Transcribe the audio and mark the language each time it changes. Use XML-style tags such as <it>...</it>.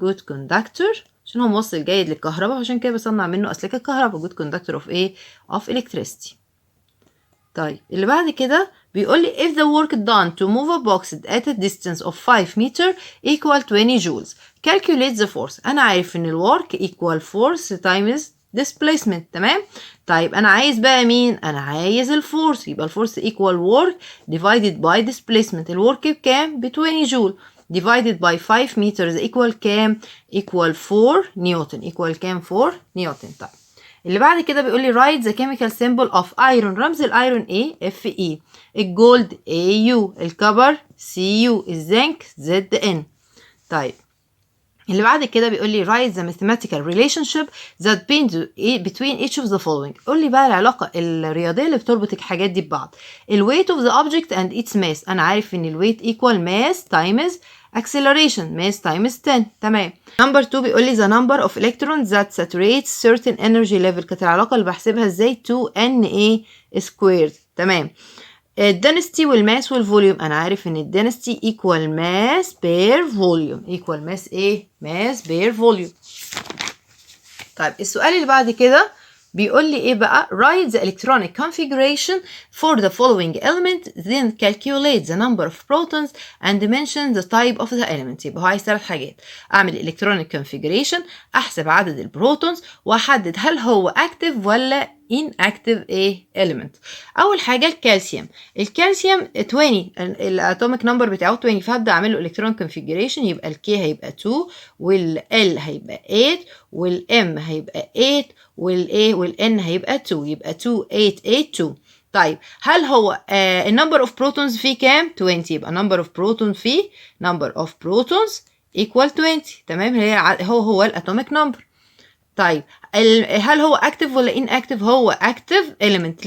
<en>good conductor</en> <ar>عشان هو موصل جيد للكهرباء، عشان كده بصنع منه أسلاك الكهرباء.</ar> <en>good conductor of of electricity.</en> <ar>طيب اللي بعد كده بيقول لي</ar> <en>if the work done to move a box at a distance of 5 meter equal 20 joules calculate the force.</en> <ar>أنا عارف إن</ar> <en>الwork equal force times displacement.</en> <ar>تمام. طيب انا عايز بقى مين؟ انا عايز الفورس. يبقى الفورس</ar> <en>equal work divided by displacement.</en> <ar>الورك بكام؟ ب 20 جول</ar> <en>divided by 5 meters equal</en> <ar>كام؟ equal 4 نيوتن. equal كام؟ 4 نيوتن. طيب اللي بعد كده بيقول لي</ar> <en>write the chemical symbol of iron.</en> <ar>رمز الايرون ايه؟ Fe. الجولد Au. الكبر Cu. الزنك Zn. طيب اللي بعد كده بيقول لي</ar> <en>write the mathematical relationship that between each of the following.</en> <ar>قول لي بقى العلاقة الرياضية اللي بتربط الحاجات دي ببعض.</ar> <en>ال weight of the object and its mass.</en> <ar>أنا عارف إن ال</ar> <en>weight equal mass times acceleration. mass times 10.</en> <ar>تمام.</ar> <en>number 2</en> <ar>بيقول لي</ar> <en>the number of electrons that saturates certain energy level.</en> <ar>كانت العلاقة اللي بحسبها ازاي؟ 2Na squared. تمام. الدنستي والماس والفوليوم. انا عارف ان الدنستي</ar> <en>equal mass per volume. equal mass mass per volume.</en> <ar>طيب السؤال اللي بعد كده بيقول لي ايه بقى؟</ar> <en>write the electronic configuration for the following element then calculate the number of protons and mention the type of the element.</en> <ar>يبقى هو عايز 3 حاجات. اعمل electronic configuration، احسب عدد البروتونز، واحدد هل هو active ولا inactive element. اول حاجه الكالسيوم. الكالسيوم 20 الاتوميك نمبر بتاعه 20، فهبدا اعمل له</ar> <en>electron configuration.</en> <ar>يبقى الكي هيبقى 2 والال هيبقى 8 والام هيبقى 8 والان هيبقى 2. يبقى 2 8 8 2. طيب هل هو النمبر اوف بروتونز فيه كام؟ 20.</ar> <en>يبقى number of proton فيه number of protons equal 20.</en> <ar>تمام، هو الاتوميك نمبر. طيب هل هو اكتف ولا ان اكتف؟ هو اكتف element.</ar>